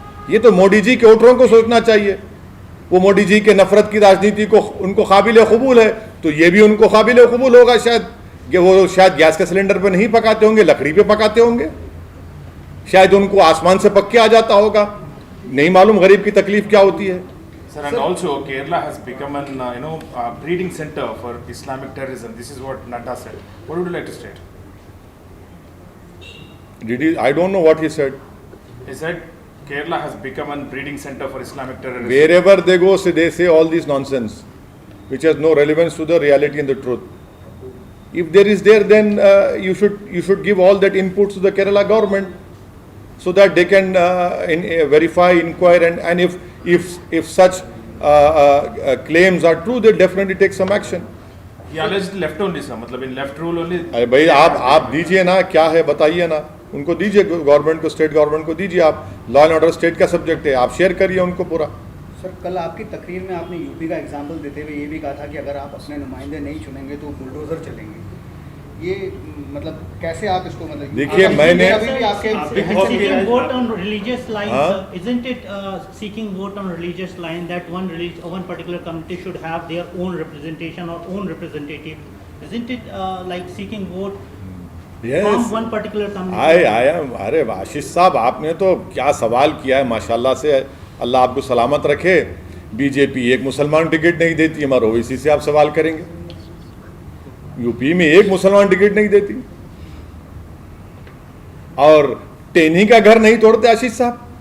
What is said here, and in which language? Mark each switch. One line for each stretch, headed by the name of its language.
Hindi: ये तो मोदी जी के वोटरों को सोचना चाहिए। वो मोदी जी के नफरत की राजनीति को उनको काबिल कबूल है, तो ये भी उनको काबिल कबूल होगा शायद कि वो शायद गैस के सिलेंडर पे नहीं पकाते होंगे, लकड़ी पे पकाते होंगे, शायद उनको आसमान से पक के आ जाता होगा। नहीं मालूम गरीब की तकलीफ क्या होती है।
English: Sir, and also Kerala has become an breeding center for Islamic terrorism. This is what Nadda said. What would you like to state? Did he? I don't know what he said. He said Kerala has become a breeding center for Islamic terrorism. Wherever they go, they say all this nonsense, which has no relevance to the reality and the truth. If there is there, then you should give all that inputs to the Kerala government, so that they can verify, inquire, and if such claims are true, they definitely take some action. He alleged left only, sir. मतलब in left rule only.
Hindi: अरे भाई आप दीजिए ना, क्या है बताइए ना, उनको दीजिए, गवर्नमेंट को, स्टेट गवर्नमेंट को दीजिए। आप लॉ एंड ऑर्डर स्टेट का सब्जेक्ट है, आप शेयर करिए उनको पूरा। सर, कल आपकी तकरीर में आपने यूपी का एग्जाम्पल देते हुए ये भी कहा था कि अगर आप अपने नुमाइंदे नहीं चुनेंगे तो बुलडोजर चलेंगे। ये मतलब कैसे आप इसको मतलब देखिए, मैंने अभी भी आपके
English: seeking vote on religious lines, isn't it seeking vote on religious line that one particular community should have their own representation or own representative? Isn't it like seeking vote from one particular community? I am,
Hindi: अरे आशीष साहब, आपने तो क्या सवाल किया है माशाल्लाह से, अल्लाह आपको सलामत रखे। बीजेपी एक मुसलमान टिकट नहीं देती, हमारे ओवैसी से आप सवाल करेंगे। यूपी में एक मुसलमान टिकट नहीं देती, और टेनी का घर नहीं तोड़ते आशीष साहब।